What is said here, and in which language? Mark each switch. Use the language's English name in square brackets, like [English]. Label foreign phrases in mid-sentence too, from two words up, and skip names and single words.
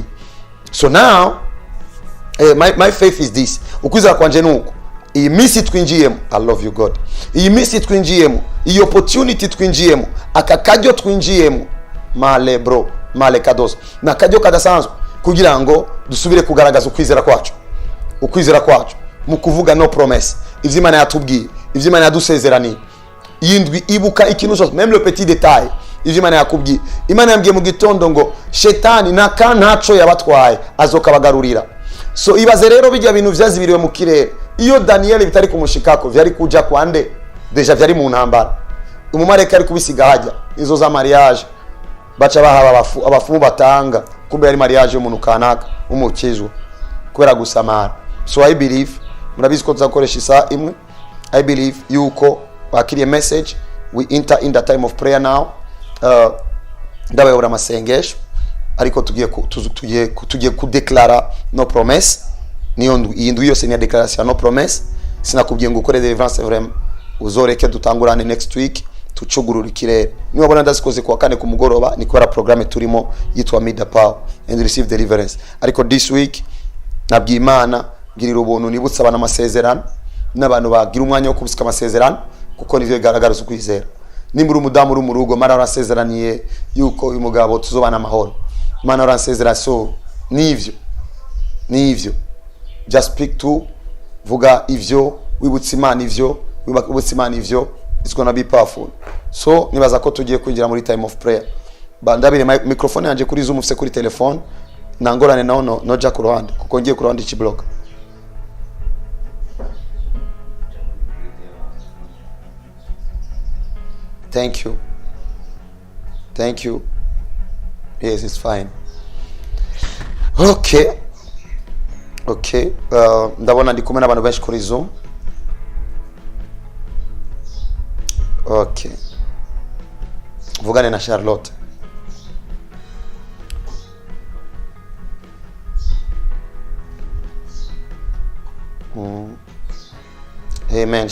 [English] So now my faith is this. [Rundi] Ukwizera kwanje nuko iyi misi twinjiyemo, [English] I love you God, [Rundi] iyi misi twinjiyemo, iyi opportunity twinjiyemo, akakajyo twinjiyemo, male bro male kados na kajyo kadasanzwe kugira ngo dusubire kugaragaza ukwizera kwacu mu kuvuga no promise ivyo Imana yatubwiye, ivyo Imana yadusezeraniye. iyi ndwi ibuka ikintu cyose, [French] même le petit détail [Rundi] ivyo Imana yakubwiye. Imana yambwiye mu gitondo ngo shetani ntaco yabatwaye azokabagarurira. So ibaze rero bijya bintu vyazibiriwe mu kirere. Iyo Daniel bitari kumushikako vyari kuja kwande, deja vyari mu ntambara. Umumareka ari kubisiga hajya izo za mariage, baca bahaba abafumu batanga, kumbe yari mariage y'umuntu kanaka umukizwa kubera gusamara. [English] So I believe [Rundi] murabizi ko tuzakoresha isa imwe. [English] I believe [Rundi] yuko bakiriye message, [English] we enter in the time of prayer now. [Rundi] Ndabayobora amasengesho, ariko tugiye kudeklara no promesse. Niyo iyi ndwi yose ni ya declaration no promesse. Sinakubwiye ngo ukore deliverance vraiment, uzoreke dutangurane [English] next week [Rundi] tucugurura ikirere. Niba bona ndazikoze kwa kane ku mugoroba, ni kubera programme turimo yitwa Meet the Power and Receive Deliverance. Ariko [English] this week [Rundi] nabwiye Imana girira ubuntu, nibutsa abana amasezerano n'abantu bagira umwanya wo kubisika amasezerano, kuko nivyo bigaragaza ukwizera. Nimbura umudamu uri mu rugo, Mana arasezeraniye yuko uyu mugabo tuzobana amahoro. Mana arasezera, so nivyo [English] just speak to, [Rundi] vuga ivyo, wibutsa Imana ivyo, wibutsa Imana ivyo, [English] it's gonna be powerful. [Rundi] So nibaza ko tugiye kwinjira muri [English] time of prayer. [Rundi] Bandabire microphone yanje kuri Zoom, ufise kuri telefone, nangorane naho noja ku ruhande, kuko ngiye ku ruhande ikiblock. [English] Thank you. Yes, it's fine. Okay. [Rundi] Ndabona ndi kumwe n'abantu benshi kuri Zoom. [English] Okay. [Rundi] Vugane na Charlotte. Amen.